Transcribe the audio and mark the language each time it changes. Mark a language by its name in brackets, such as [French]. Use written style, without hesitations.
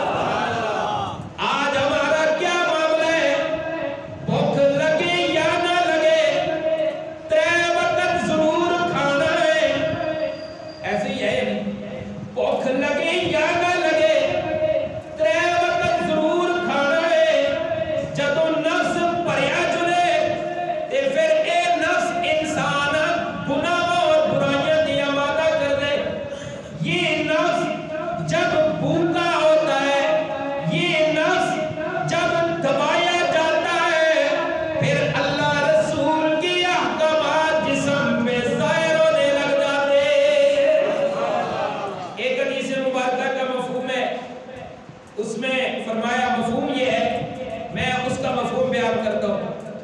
[Urdu] آج ہمارا کیا معاملہ ہے؟ بھوک لگے یا نہ لگے، 3 وقت ضرور کھانا ہے. ایسے ہی ہے نہیں، بھوک لگے یا نہ لگے 3 وقت ضرور کھانا ہے. [Punjabi] جدو نفس پریا چلے تے پھر اے نفس انسان گناہوں اور برائیاں دی آمادہ کر دے. [Urdu] یہ نفس جب بھوکا ہوتا ہے، یہ نفس جب دبایا جاتا ہے، پھر اللہ رسول کی احکامات جسم میں ظاہر ہونے لگ جاتے. ایک حدیث مبارکہ کا مفہوم ہے، اس میں فرمایا مفہوم یہ ہے، میں اس کا مفہوم بیان کرتا ہوں.